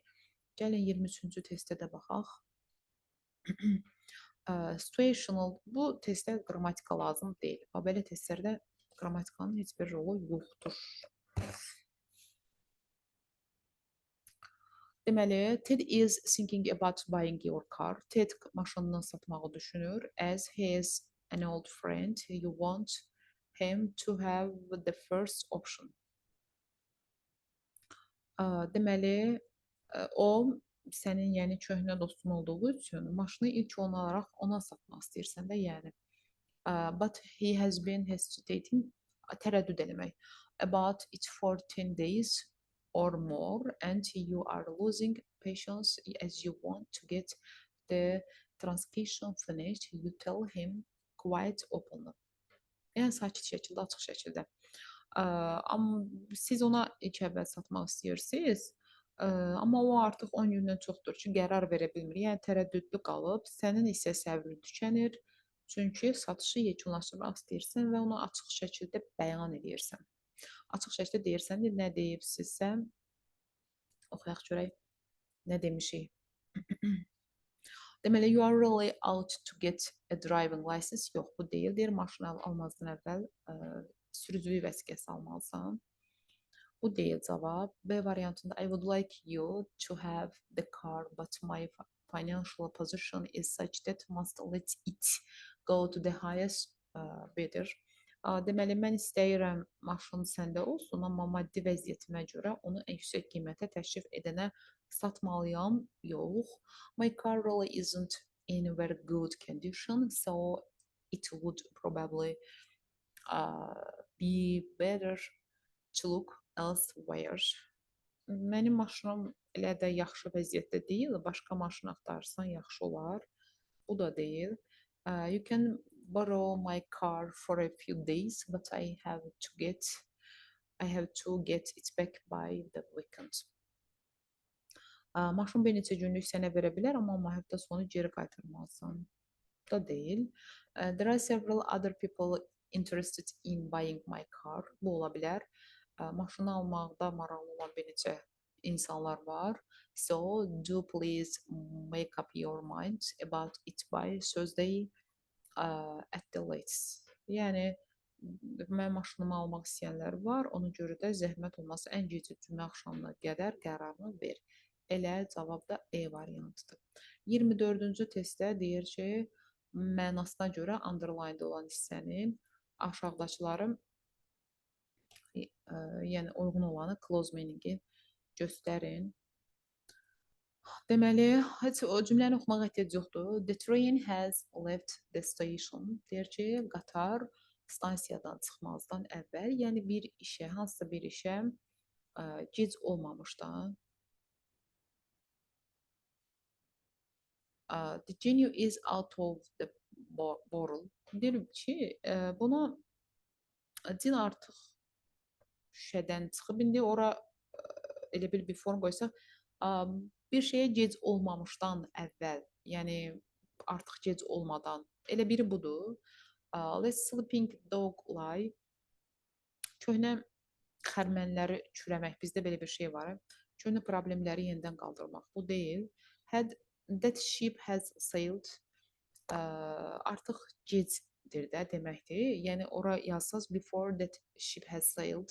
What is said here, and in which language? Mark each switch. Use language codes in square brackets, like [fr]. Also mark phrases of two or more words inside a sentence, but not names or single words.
[az] Gəlin 23-cü testə də baxaq. Situational, bu testdə qrammatika lazım deyil. Belə testlərdə qrammatikanın heç bir rolu yoxdur. Deməli, [en] Ted is thinking about buying your car. [az] Ted maşınını satmağı düşünür. [en] As he is an old friend, you want him to have the first option. [az] Deməli, o sənin yəni köhnə dostun olduğu üçün maşını ilk olaraq ona satmaq istəyirsən də, yəni. [en] But he has been hesitating, [az] tərəddüd eləmək. [en] About it for 10 days or more and you are losing patience as you want to get the transaction finished, you tell him quite openly. [az] Yəni sakit şəkildə, açıq şəkildə. Amma siz ona ilk əvvəl satmaq istəyirsiniz, amma o artıq 10 gündən çoxdur ki, qərar verə bilmir. Yəni tərəddüdlü qalıb, sənin isə səbrin tükənir. Çünki satışı yekunlaşdırmaq istəyirsən və onu açıq şəkildə bəyan edirsən. Açıq şəkildə deyirsən, nə deyibsinizsə, oxuyaq görək, nə demişik. Deməli, [en] you are really out to get a driving license. [az] Yox, bu deyil. Deyir, maşını almazdan əvvəl sürücülük vəsiqəsi almalısan. Bu deyil cavab. B variantında [en] I would like you to have the car, but my financial position is such that must let it go to the highest bidder. [az] Deməli, mən istəyirəm maşın səndə olsun, amma maddi vəziyyətimə görə onu ən yüksək qiymətə təklif edənə satmalıyam. Yox. [en] My car really isn't in a very good condition, so it would probably be better to look elsewhere. [az] Mənim maşınım elə də yaxşı vəziyyətdə deyil. Başqa maşın axtarsan yaxşı olar. Bu da deyil. [en] You can borrow my car for a few days, but I have to get it back by the weekend. [az] Maşın bir neçə günlük sənə verə bilər, amma həftə sonu geri qaytarmalısan. Da deyil. [en] There are several other people interested in buying my car. [az] Bu ola bilər. Maşını almaqda maraqlı olan bir neçə insanlar var. [en] So do please make up your mind about it by Thursday at the latest. [az] Yəni mən maşınımı almaq istəyənlər var. Ona görə də zəhmət olmasa ən gec cümə axşamına qədər qərarını ver. Elə cavab da E variantıdır. 24-cü testdə deyir ki, mənasına görə underlined olan hissəni aşağıdakıları yəni uyğun olanı [en] close meaning-i [az] göstərin. Deməli, heç o cümləni oxumağa ehtiyac yoxdur. [en] The train has left the station. [az] Deyir ki, qatar stansiyadan çıxmazdan əvvəl, yəni bir işə, hansısa bir işə gec olmamışdan. [en] The genie is out of the bottle. [az] Deyir ki, buna cin artıq şüşədən çıxıb. İndi ora elə bir form qoysaq, bir şeyə gec olmamışdan əvvəl, yəni artıq gec olmadan. Elə biri budur. [en] Let's sleeping dog lie. [az] Köhnə xərmənləri çürəmək. Bizdə belə bir şey var. Köhnə problemləri yenidən qaldırmaq. Bu deyil. [en] That ship has sailed. [az] Artıq gecdir də deməkdir. Yəni ora yazsaz [en] before that ship has sailed.